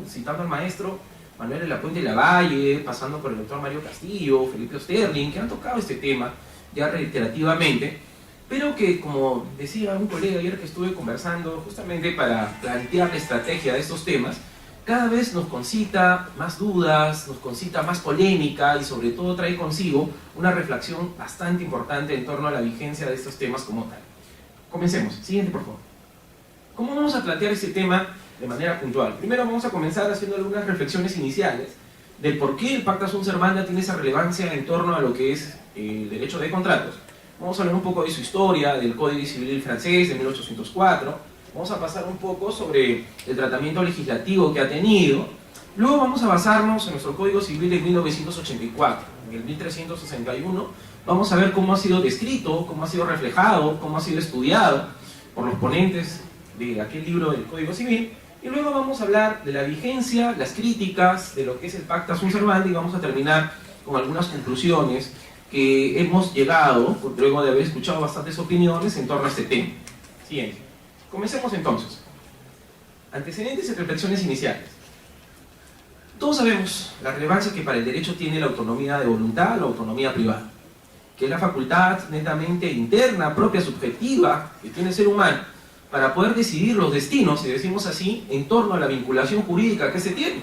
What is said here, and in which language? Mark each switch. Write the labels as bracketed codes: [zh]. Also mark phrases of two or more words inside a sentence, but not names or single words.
[es] Citando al maestro Manuel de la Puente y Lavalle, pasando por el doctor Mario Castillo, Felipe Osterling, que han tocado este tema ya reiterativamente, pero que, como decía un colega ayer que estuve conversando justamente para plantear la estrategia de estos temas, cada vez nos concita más dudas, nos concita más polémica y sobre todo trae consigo una reflexión bastante importante en torno a la vigencia de estos temas como tal. Comencemos. Siguiente, por favor. ¿Cómo vamos a plantear este tema de manera puntual? Primero vamos a comenzar haciendo algunas reflexiones iniciales del por qué el [la] pacta sunt servanda [es] tiene esa relevancia en torno a lo que es el derecho de contratos. Vamos a hablar un poco de su historia, del Código Civil francés de 1804. Vamos a pasar un poco sobre el tratamiento legislativo que ha tenido. Luego vamos a basarnos en nuestro Código Civil de 1984. En el 1361 vamos a ver cómo ha sido descrito, cómo ha sido reflejado, cómo ha sido estudiado por los ponentes de aquel libro del Código Civil. Y luego vamos a hablar de la vigencia, las críticas de lo que es el [la] pacta sunt servanda, [es] y vamos a terminar con algunas conclusiones que hemos llegado, luego de haber escuchado bastantes opiniones en torno a este tema. Siguiente. Comencemos entonces. Antecedentes y reflexiones iniciales. Todos sabemos la relevancia que para el derecho tiene la autonomía de voluntad, la autonomía privada, que es la facultad netamente interna, propia, subjetiva, que tiene el ser humano para poder decidir los destinos, si decimos así, en torno a la vinculación jurídica que se tiene.